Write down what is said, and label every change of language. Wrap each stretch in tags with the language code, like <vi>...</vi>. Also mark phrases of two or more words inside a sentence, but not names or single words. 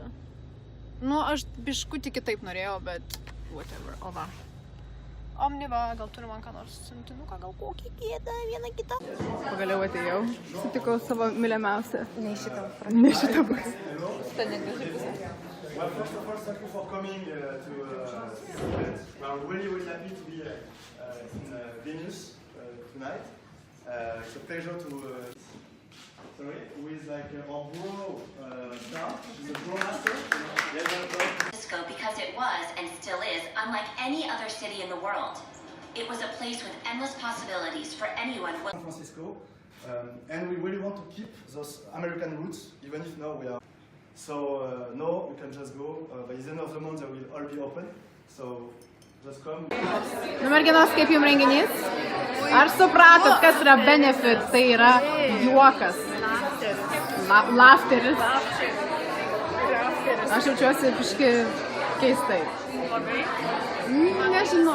<lt>Nu, aš biškutį kitaip norėjau, bet whatever. O va. Omniva, gal turi man ką nors siuntinuką, gal kokį gėdą, vieną kitą. Pagaliau atėjau. Sutikau savo mylimiausią. Ne šitą. Ne šitą. Šitą negraži pusė.</lt> <en>Well, first of all, thank you for coming to event. We are really happy to be in Vilnius tonight. It's a pleasure to with like our bro Star. She's a bro master. Because it was and still is unlike any other city in the world. It was a place with endless possibilities for anyone. San Francisco, and we really want to keep those American roots, even if now we are. So no, we can just go. By the end of the month, they will all be open. So just come.</en> <lt>Nu, merginos, kaip jums renginys? Ar supratot, kas yra benefit? Tai yra juokas. Laughteris. Aš jaučiuosi biški keistai. Labai? Nežinau.</lt>